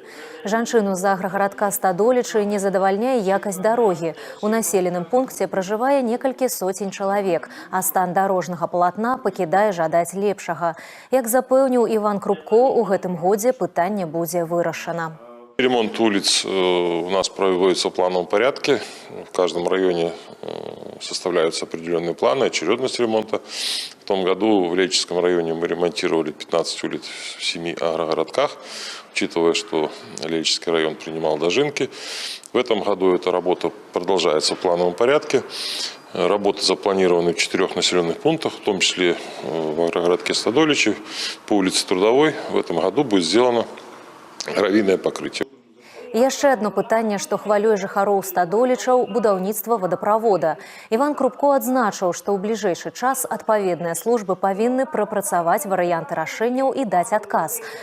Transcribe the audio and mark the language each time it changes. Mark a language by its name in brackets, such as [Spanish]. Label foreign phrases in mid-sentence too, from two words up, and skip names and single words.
[Belarusian] Жанчыну з аграгарадка Стадолічы не задавальняе якасць дарогі. У населеным пункце пражывае некалькі соцень чалавек, а стан дарожнага палатна пакідае жадаць лепшага. Як запэўніў Іван Крупко, у гэтым годзе пытанне будзе вырашана. [Russian] Ремонт улиц у нас проводится в плановом порядке. В каждом районе составляются определенные планы, очередность ремонта. В том году в Лельчицком районе мы ремонтировали 15 улиц в 7 агрогородках, учитывая, что Лельчицкий район принимал дожинки. В этом году эта работа продолжается в плановом порядке. Работы запланированы в 4 населенных пунктах, в том числе в агрогородке Стадоличи, по улице Трудовой. В этом году будет сделано [Belarusian] гравійнае пакрыцце. Яшчэ адно пытанне, што хвалюе жыхароў Стадолічаў – будаўніцтва вадаправода. Іван Крупко адзначыў, што ў бліжэйшы час адпаведныя службы павінны прапрацаваць варыянты рашэнняў і даць адказ.